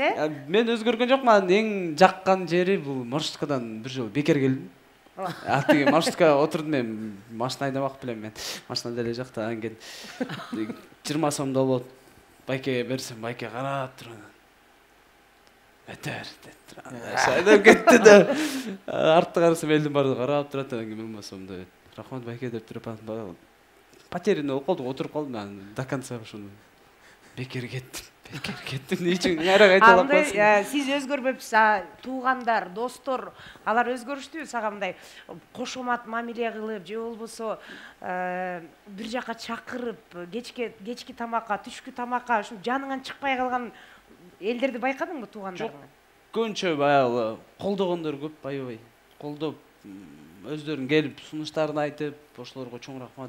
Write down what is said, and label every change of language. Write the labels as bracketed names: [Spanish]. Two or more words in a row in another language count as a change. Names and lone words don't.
[Kyrgyz] Мен өзгөргөн жокмун. Эң жаккан жери бул маршруткадан бир жолу бекер келдим. Тиги маршрутка отурдум, мен машина айдамак белем, мен машина деле жакта, анан 20 сомдо болот. Байкеге берсем, байке карап турат. [Kazakh] Бетер деп кетті да. Артты қарасам елдің барды қарап тұрады. Мен болмасамда Рахмат байке деп тұрып потерянный болып қалдым, отырып қалдым. Мен [Russian] до конца [Kazakh] шуны бекер кеттім. Не үшін әрі қайта алып қойсын. [Kyrgyz] Сіз өзгөрбөпсүз, туугандар, достор, алар өзгөрүштүбү сага мындай кошомат мамиле кылып, же болбосо бир жака чакырып, кечки тамакка, түшкү тамакка, ушу жаныңан чыкпай калган элдерди байкадыңбы туугандарыңан? Көбүнчө баягы колдогондор көп, аябай. Колдоп, өздөрүн келип сунуштарын айтып, ошолорго чоң рахмат.